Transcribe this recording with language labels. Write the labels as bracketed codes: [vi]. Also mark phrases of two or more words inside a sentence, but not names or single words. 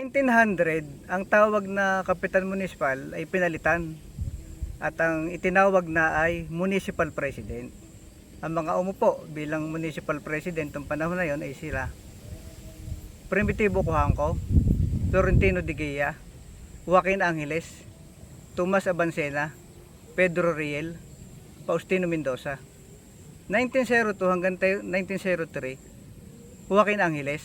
[tl] 1900, ang tawag na kapitan municipal ay pinalitan at ang itinawag na ay [en] municipal president. [tl] Ang mga umupo bilang [en] municipal president [tl] ng panahon na yon ay sila Primitivo Cojanco, Florentino Diguia, Joaquin Angeles, Tomas Abancena, Pedro Riel, Faustino Mendoza. 1902 hanggang 1903, Joaquin Angeles.